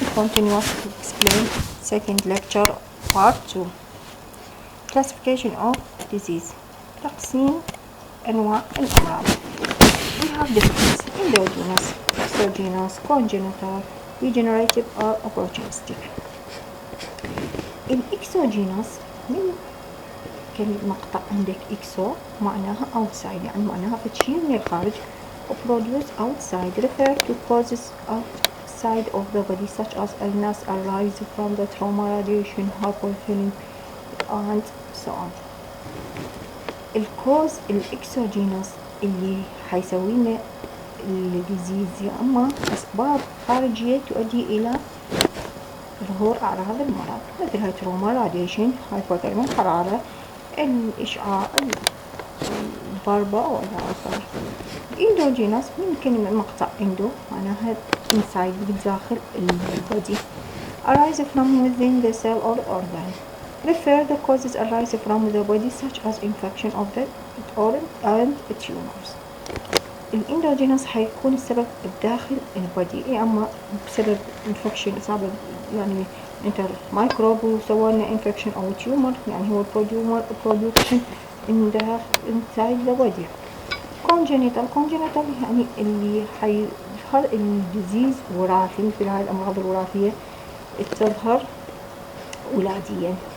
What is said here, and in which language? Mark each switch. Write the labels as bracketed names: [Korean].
[English] Continue to explain second lecture part 2. Classification of disease. [Arabic] تقسيم أنواع الأمراض. [English] We have different endogenous, exogenous, congenital, degenerative or opportunistic. [Arabic] الإكسوجينوس من كلمة مقطع عندك إكسو معناها outside، يعني معناها فتشي من الخارج. [English] Produce outside refer to causes outside of the body such as illness arise from the trauma, radiation, hypothermia and so on. [Arabic] الكوز الإكسوجينوس اللي حيسوي لنا الديزيز يا أما أسباب خارجية تؤدي إلى ظهور أعراض المرض مثل التروما، راديشن، هايبوثيرميا، حرارة، الإشعاع، الضربة وإلى آخره. اندوجينوس من كلمة مقطع اندو معناها inside بداخل البودي. [English] arise from within the cell or organ. refer the causes arise from the body such as infection of the organ and tumors. [Arabic] الاندوجينوس حيكون السبب بداخل البودي، اما بسبب infection إصابة يعني انتر مايكروب وسوى لنا infection او تيومر، يعني هو [English] production inside the body. [Arabic] congenital يعني اللي حيظهر الديزيز وراثي، مثل هاي الأمراض الوراثية تظهر ولاديا.